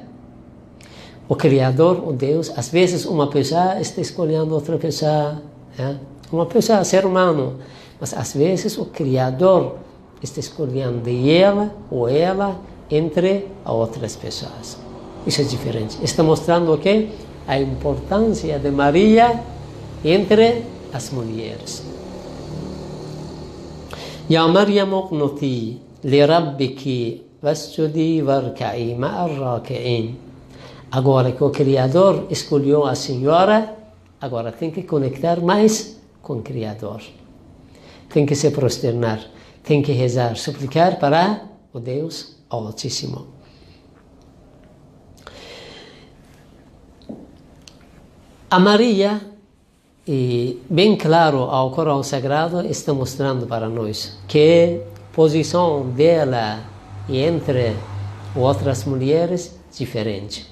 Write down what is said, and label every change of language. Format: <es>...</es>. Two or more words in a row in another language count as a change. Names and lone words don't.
<pt>O Criador, o Deus, às vezes uma pessoa está escolhendo outra pessoa, uma pessoa, ser humano, mas às vezes o Criador está escolhendo ela ou ela entre outras pessoas. Isso é diferente. Está mostrando o quê? A importância de Maria entre as mulheres.</pt> <ar>يا مريم اقنتي لربك واسجدي واركعي مع الراكعين.</ar> <pt>Agora que o Criador escolheu a Senhora, agora tem que conectar mais com o Criador. Tem que se prosternar, tem que rezar, suplicar para o Deus Altíssimo. A Maria, bem claro ao Corão Sagrado, está mostrando para nós que a posição dela entre outras mulheres é diferente.</pt>